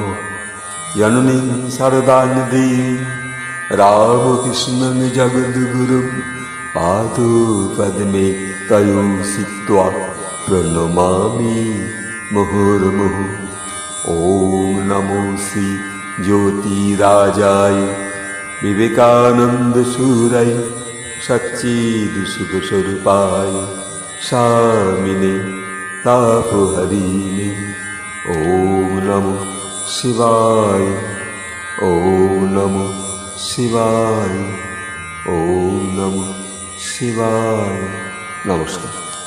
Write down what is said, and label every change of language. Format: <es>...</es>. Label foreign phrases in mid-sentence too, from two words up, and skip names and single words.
<sa>জননীং শারদানন্দী রামকৃষ্ণং জগদ্গুরুং পাদপদ্মে তয়োষিত্বা প্রণমামি মুহুর্মুহু। ওম নমো শ্রী জ্যোতিরাজায় বিবেকানন্দ সুরায় সচ্চিদ সুখস্বরূপায় স্বামিনে তাপহরিণে। ওম নমো শিবায়, ওম নমো শিবায়, ওম নমো শিবায়।</sa> <bn>নমস্কার।</bn>